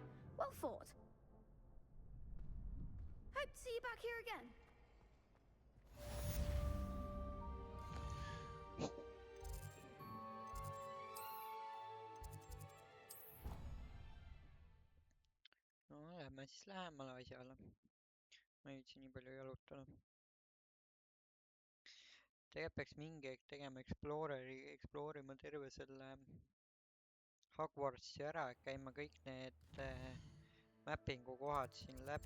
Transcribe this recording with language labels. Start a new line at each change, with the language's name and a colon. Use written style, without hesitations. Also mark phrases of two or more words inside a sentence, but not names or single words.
English: Well fought. Hope to see you back here again.
Estonian: no lähme siis lähemale asjale. Ma ei viitsi nii palju jalutada. Tegelikult peaks mingi aeg tegema explorima terve selle Hogwartsi ära, käima kõik need mappingu kohad siin läbi.